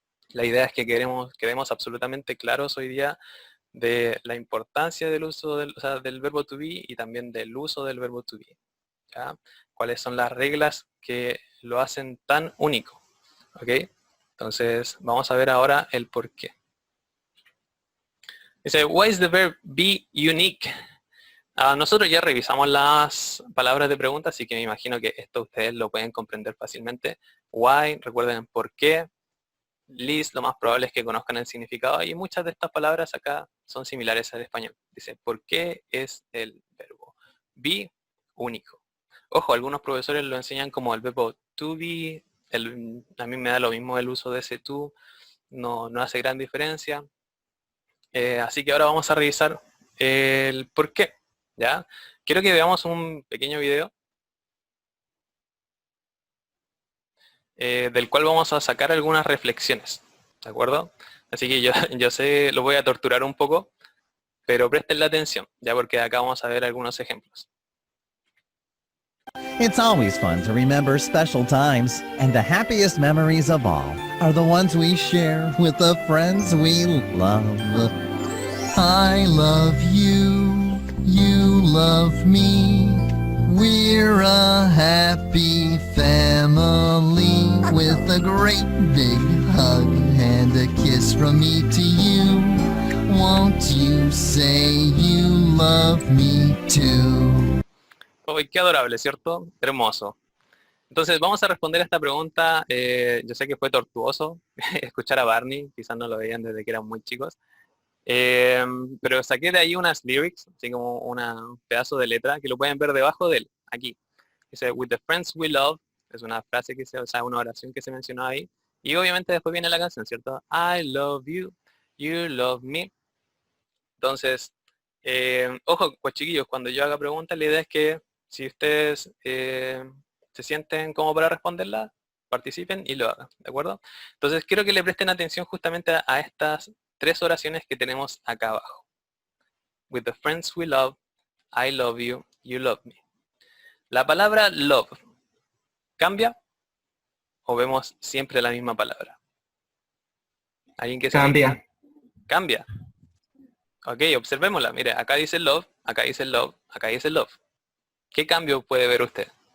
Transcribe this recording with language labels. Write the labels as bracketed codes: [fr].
[es] La idea es que quedemos absolutamente claros hoy día de la importancia del uso o sea, del verbo to be y también del uso del verbo to be. ¿Ya? ¿Cuáles son las reglas que lo hacen tan único? ¿Ok? Entonces, vamos a ver ahora el por qué. Dice, [en] why is the verb be unique? [es] Nosotros ya revisamos las palabras de pregunta, así que me imagino que esto ustedes lo pueden comprender fácilmente. Why, recuerden por qué. List, lo más probable es que conozcan el significado y muchas de estas palabras acá son similares al español. Dice, ¿por qué es el verbo? Be único. Ojo, algunos profesores lo enseñan como el verbo to be, a mí me da lo mismo el uso de ese to, no hace gran diferencia. Así que ahora vamos a revisar el por qué. ¿Ya? Quiero que veamos un pequeño video del cual vamos a sacar algunas reflexiones. ¿De acuerdo? Así que yo sé, lo voy a torturar un poco, pero presten la atención, ya porque acá vamos a ver algunos ejemplos. [en] It's always fun to remember special times, and the happiest memories of all are the ones we share with the friends we love. I love you, you love me. We're a happy family with a great big hug and a kiss from me to you. Won't you say you love me too? [es] ¡Uy, qué adorable, ¿cierto? Hermoso. Entonces vamos a responder a esta pregunta. Yo sé que fue tortuoso escuchar a Barney, quizás no lo veían desde que eran muy chicos. Eh, pero saqué de ahí unas lyrics, así como un pedazo de letra, que lo pueden ver debajo de él, aquí. Dice, [en] with the friends we love, [es] es una frase o sea, una oración que se mencionó ahí. Y obviamente después viene la canción, ¿cierto? [en] I love you, you love me. [es] Entonces, ojo, pues chiquillos, cuando yo haga preguntas, la idea es que si ustedes se sienten como para responderla, participen y lo hagan, ¿de acuerdo? Entonces, quiero que le presten atención justamente a estas tres oraciones que tenemos acá abajo. [en] With the friends we love, I love you, you love me. [es] La palabra love, ¿cambia o vemos siempre la misma palabra? ¿Alguien que se anime? Cambia. Cambia. Ok, observémosla. Mire, acá dice love, acá dice love, acá dice love. ¿Qué cambio puede ver usted?